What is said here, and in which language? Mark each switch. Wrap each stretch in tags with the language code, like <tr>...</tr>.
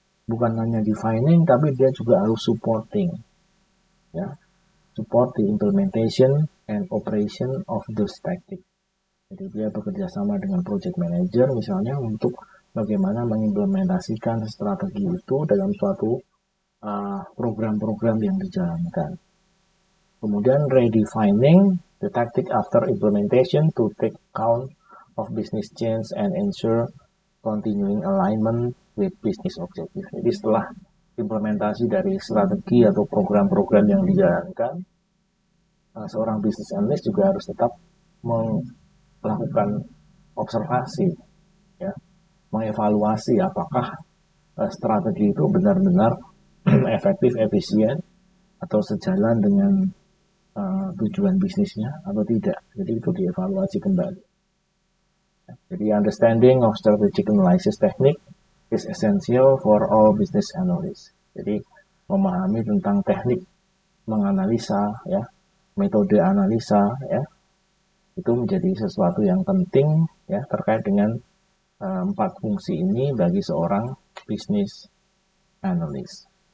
<id>Bukan hanya</id> <en>defining,</en> <id>tapi dia juga harus</id> <en>supporting, ya, support the implementation and operation of those tactics.</en> <id>Jadi dia bekerja sama dengan project manager misalnya untuk bagaimana mengimplementasikan strategi itu dalam suatu program-program yang dijalankan.</id> <en>Kemudian redefining the tactic after implementation to take account of business change and ensure continuing alignment with business objective.</en> <id>Jadi setelah implementasi dari strategi atau program-program yang dijalankan, seorang business analyst juga harus tetap melakukan observasi, ya, mengevaluasi apakah strategi itu benar-benar efektif, efisien, atau sejalan dengan tujuan bisnisnya atau tidak. Jadi itu dievaluasi kembali.</id> <en>Jadi understanding of strategic analysis technique is essential for all business analysts.</en> <id>Jadi memahami tentang teknik menganalisa, ya, metode analisa, ya, itu menjadi sesuatu yang penting, ya, terkait dengan 4 fungsi ini bagi seorang business analyst.</id>